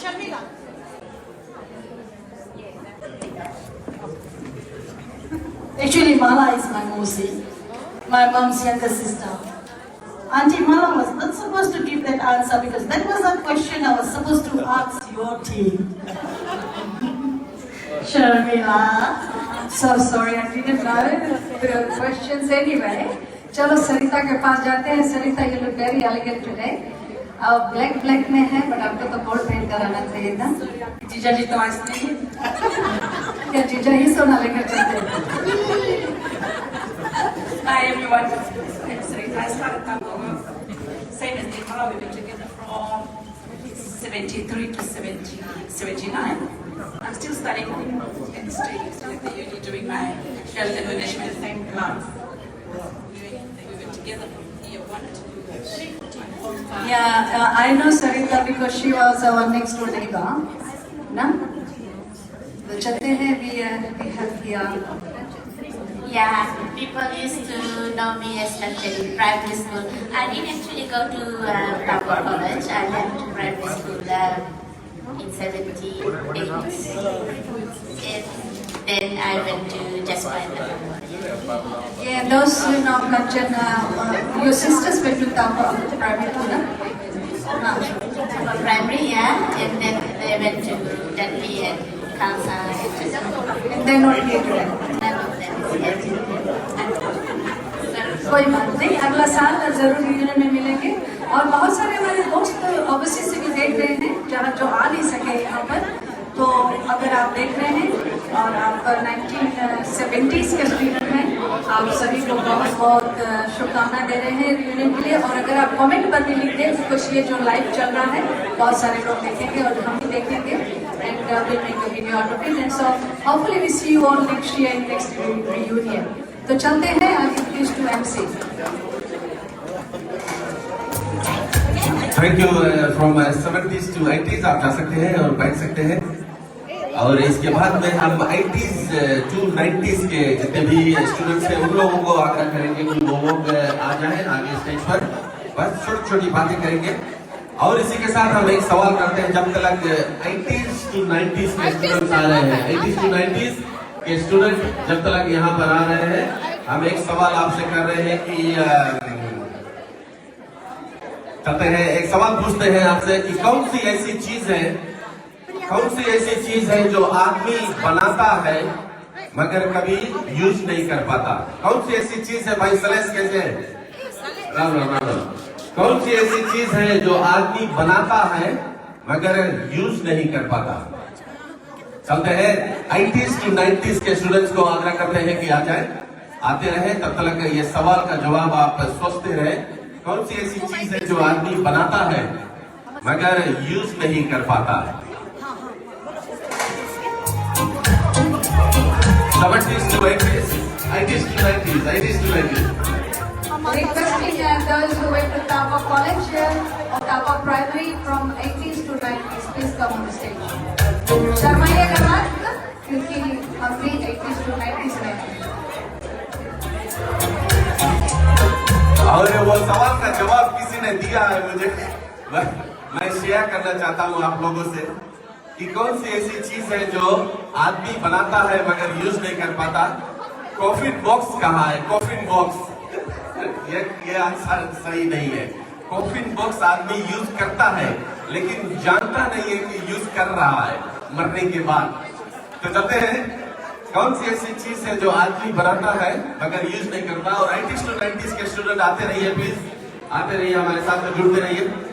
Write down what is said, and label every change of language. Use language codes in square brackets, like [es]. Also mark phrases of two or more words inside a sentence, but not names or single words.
[en] Actually, Mala is my Mosi, my mom's younger sister. Auntie Mala was not supposed to give that answer because that was a question I was supposed to ask your team. Sharmila. So sorry, I didn't know the questions anyway. [hi] चलो सरिता के पास जाते हैं. सरिता, [en] you look very elegant today. [hi] ब्लैक में है, बट आपको तो [en] gold paint [hi] कराना चाहिए था. जीजा जी तो आज नहीं है. क्या जीजा ही सोना लेकर चलते हैं? [en] Hi everyone, I'm Sarita. I started Tambogo, same as Nirmala. We've been together from 73 to 79. I'm still studying in the States, still at the uni doing my health and management same class. We were together from year 1 to 3. Yeah, I know Sarita because she was our next door neighbor. [hi] ना? तो चलते हैं. [en] We have here. Yeah, people used to know me especially in primary school. I didn't actually go to proper college. I left primary school in 78. And then I went to just Yeah, those who know Kanchan, your sisters went to Tampa primary school, na? primary, yeah, and then they went to Dudley and Khalsa. And then not here today. None of them is here today. [hi] कोई बात नहीं, अगला साल जरूर यूनियन में मिलेंगे. और बहुत सारे हमारे दोस्त ओवरसीज से भी देख रहे हैं, जहाँ जो आ नहीं सके यहाँ पर. तो अगर आप देख रहे हैं और आप 1970s के स्टूडेंट हैं, आप सभी को बहुत बहुत शुभकामनाएं दे रहे हैं यूनियन के लिए. और अगर आप कमेंट पर भी लिख दें कुछ, ये जो लाइव चल रहा है बहुत सारे लोग देखेंगे और हम भी देखेंगे. [en] And will make a video out of it. And so hopefully we see you all next year in next reunion. तो चलते हैं. I introduce to MC. Thank you. from 70s to 80s [hi] आप जा सकते हैं और बैठ सकते हैं. और इसके बाद में हम [en] 80s to 90s [hi] के जितने भी स्टूडेंट्स हैं उन लोगों को आग्रह करेंगे कि वो लोग आ जाएं आगे स्टेज पर. बस छोटी छोटी बातें करेंगे. और इसी के साथ हम एक सवाल करते हैं. जब तक [en] 80s to 90s [hi] के स्टूडेंट्स आ रहे हैं, [en] 80s to 90s [hi] के स्टूडेंट जब तक यहाँ पर आ रहे हैं, हम एक सवाल आपसे कर रहे हैं कि करते हैं, एक सवाल पूछते हैं आपसे कि कौन सी ऐसी चीज है जो आदमी बनाता है मगर कभी यूज नहीं कर पाता. कौन सी ऐसी चीज है भाई? सलेस कैसे है? कौन सी ऐसी चीज है जो आदमी बनाता है मगर यूज नहीं कर पाता? चलते हैं. [en] 80s to 90s [hi] के स्टूडेंट्स को आग्रह करते हैं कि आ जाए, आते रहे. तब तक ये सवाल का जवाब आप सोचते रहे. कौन सी ऐसी चीज है जो आदमी बनाता है मगर यूज नहीं कर पाता? [en] 70s to 80s, 80s to 90s, 80s to 90s. Requesting those who went to Tapa College or Tapa Primary from 80s to 90s, please come on the stage. [hi] शर्माइएगा मत, क्योंकि हम भी [en] 80s to 90s [hi] में हैं. और वो सवाल का जवाब किसी ने दिया है मुझे, मैं शेयर करना चाहता हूँ आप लोगों से कि कौन सी ऐसी चीज है जो आदमी बनाता है मगर यूज नहीं कर पाता. [en] coffin box [hi] कहाँ है? [en] coffin box [hi] ये आंसर सही नहीं है. [en] coffin box [hi] आदमी यूज करता है लेकिन जानता नहीं है कि यूज कर रहा है मरने के बाद. तो चलते हैं. कौन सी ऐसी चीज है जो आदमी बनाता है मगर यूज नहीं करता? और [en] 80s to 90s [hi] के स्टूडेंट आते रहिए, प्लीज आते रहिए, हमारे साथ में जुड़ते रहिए.